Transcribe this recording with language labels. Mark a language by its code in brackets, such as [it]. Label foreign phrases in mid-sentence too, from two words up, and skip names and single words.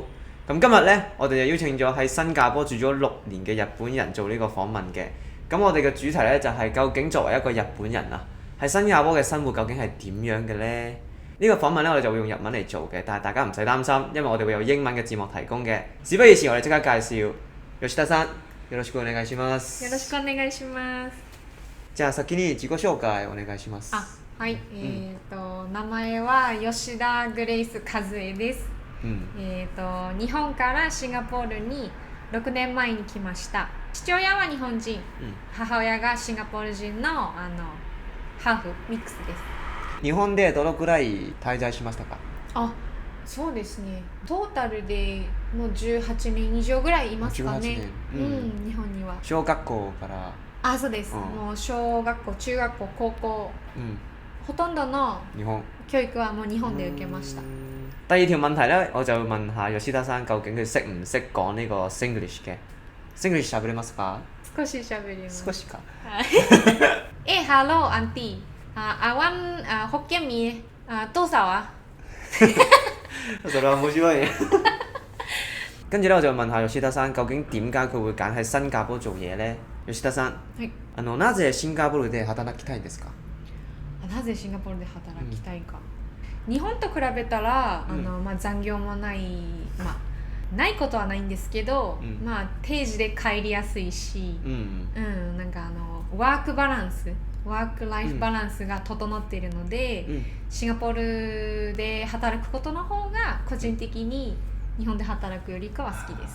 [yue] 咁今日呢，我哋就邀請咗喺新加坡住咗6年嘅日本人做呢個訪問嘅。咁我哋嘅主題呢，就係究竟作為一個日本人啊，喺新加坡嘅生活究竟係點樣嘅呢？呢個訪問呢，我哋就會用日文嚟做嘅，但係大家唔使擔心，因為我哋會有英文嘅字幕提供嘅。事不宜遲，我哋即刻介紹吉田さん、 [ja] よろしくお願いします。よろしくお願いします。じゃあ先に自己紹介お願いします。はい、名前は吉田グレイス和恵です。日本からシンガポールに6年前に来ました。父親は日本人、母親がシンガポール人のハーフミックスです。日本でどのくらい滞在しましたか？そうですね。トータルでもう18年以上ぐらいいますかね。日本には。小学校から。そうです。もう小学校、中學校、高校、ほとんどの教育はもう日本で受けました。 [yue] 第二條問題咧，我就問下吉田さん究竟佢識唔識講呢個 Singlish 嘅 ？ [ja] Singlish 喋れますか？少し喋れます。少しか。 [en] Hello Auntie. I want Hokkien Mee. [yue] 多少啊？ [ja] それは面白い。 [yue] 跟住咧，我就問下吉田さん究竟點解佢會揀喺新加坡做嘢咧？ [ja] 吉田さん、なぜシンガポールで働きたいんですか？なぜシンガポールで働きたいか。日本と比べたら残業もない、ないことはないんですけど、定時で帰りやすいし、なんかワークライフバランスが整っているので、シンガポールで働くことの方が個人的に日本で働くよりかは好きです。